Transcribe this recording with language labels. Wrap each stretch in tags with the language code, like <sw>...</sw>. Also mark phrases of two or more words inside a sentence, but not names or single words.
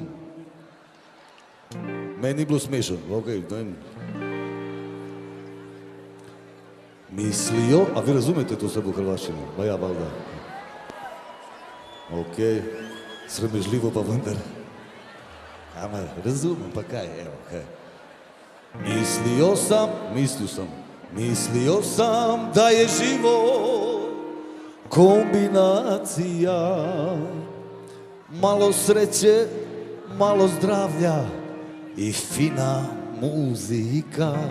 <sl>Meni ni bilo smešno, okej, Mislijo, a vi razumete to sve v hrvaščini?</sl> <hr>Ba ja, valjda.</hr> <sl>Okej, sramežljivo pa vendar. Ama, razumem, pa kaj, evo, kaj.</sl> <sr>Mislio sam da je život kombinacija, malo sreće, malo zdravlja i fina muzika.</sr>